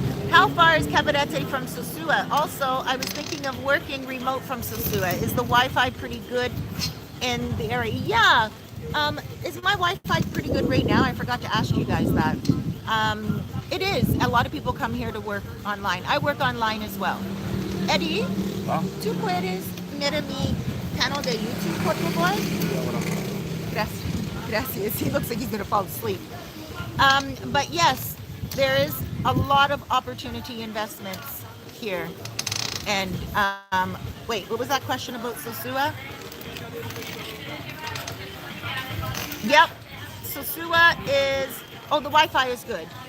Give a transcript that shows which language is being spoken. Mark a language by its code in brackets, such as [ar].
[en] How far is Cabarete from Sosua? Also, I was thinking of working remote from Sosua. Is the Wi-Fi pretty good in the area? Yeah. Is my Wi-Fi pretty good right now? I forgot to ask you guys that. It is. A lot of people come here to work online. I work online as well. [es] Eddie, ¿tú puedes ver mi canal de YouTube, por favor? Gracias. [en] He looks like he's going to fall asleep. But yes, there is a lot of opportunity investments here. And wait, what was that question about Sosua? Yep, Sosua is, the Wi-Fi is good.